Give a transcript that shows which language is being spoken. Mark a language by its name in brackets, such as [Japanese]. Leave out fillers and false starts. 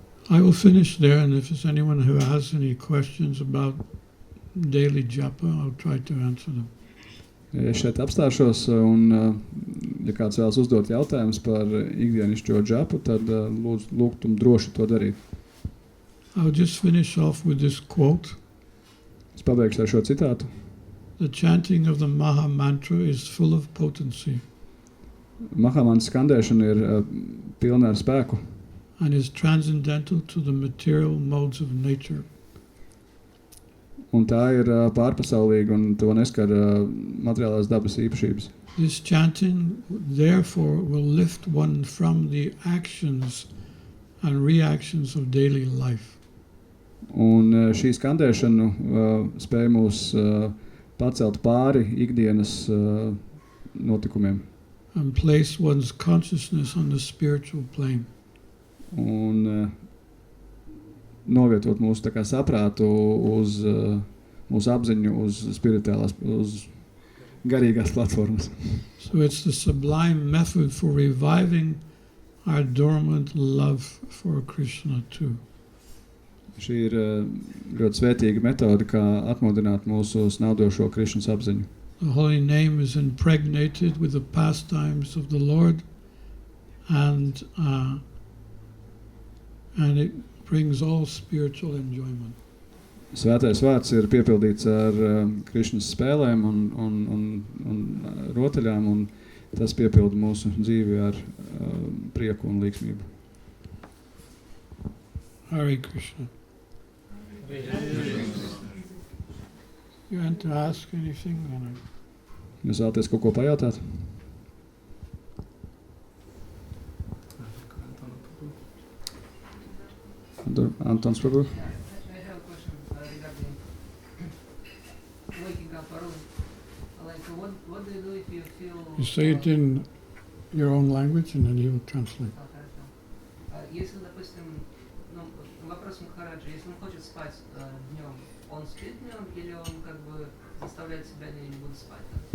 [English] I will finish there, and if there's anyone who has any questions about daily japa, I'll try to answer them. [Latvian] Es šeit apstāšos, un ja kāds vēlas uzdot jautājumus par ikdienišķo džapu, tad lūgtum droši to darīt. [English] I'll just finish off with this quote. [Latvian] Es pabeigšu ar šo citātu. [English] The chanting of the Maha Mantra is full of potency [Latvian] Mahamantras skandēšana ir pilna ar spēku [English] and is transcendental to the material modes of nature. [Latvian] un tā ir pārpasaulīga un to neskar materiālās dabas īpašības. [English] This chanting, therefore, will lift one from the actions and reactions of daily life. [Latvian] Un šī skandēšana spēj mūs pacelt pāri ikdienas notikumiem [English] And place one's consciousness on the spiritual plane. [Latvian] un novietot mūsu tā kā saprātu uz mūsu apziņu, uz spirituālās, uz garīgās platformas. [English] So it's the sublime method for reviving our dormant love for Krishna too. [Latvian] Šī ir ļoti svētīga metode, kā atmodināt mūsu snaudošo Krišnas apziņu. [English] The holy name is impregnated with the pastimes of the Lord, and it brings all spiritual enjoyment. [Latvian] Svētais vārds ir piepildīts ar Krišnas spēlēm un rotaļām, un tas piepilda mūsu dzīvi ar prieku un līksmību. [English] Hare Krishna. You want to ask anything? [Latvian] Jūs vēlaties kaut ko pajautāt? Antons, Prabhu? [English] I have a question regarding waking up early. Like, what do you do if you feel... You say it in your own language, and then he will translate. [Russian] Если, допустим, вопрос Махараджа, если он хочет спать днем, он спит днем или он как бы заставляет себя не буду спать?